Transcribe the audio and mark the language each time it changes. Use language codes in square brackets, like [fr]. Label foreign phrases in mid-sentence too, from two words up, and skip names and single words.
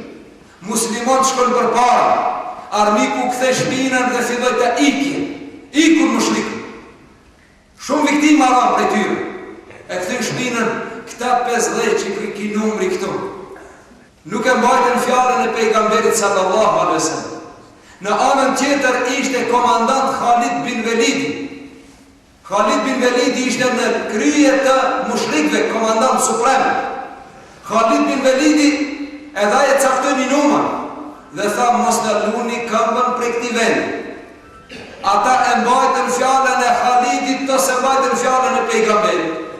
[sq] Musliman shkon përpara, armiku kthe shpinën dhe filloi të ikje. Ikur mushrikët. Shumë viktima ranë për tyre. E këthyn shpinën, këta 50 që ki numri këtu. Nuk e mbajtën fjalën e pejgamberit [ar] صلى الله عليه وسلم. [sq] Në anën tjetër ishte komandant Khalid bin Velidi. Khalid bin Velidi ishte në krye të mushrikëve, komandant suprem. Khalid bin Velidi edhe e caktoi një numër dhe tha mos të luni këmbën prej këtij vendi. Ata e mbajtën fjalën e Khalidit të se mbajtën fjalën e pejgamberit.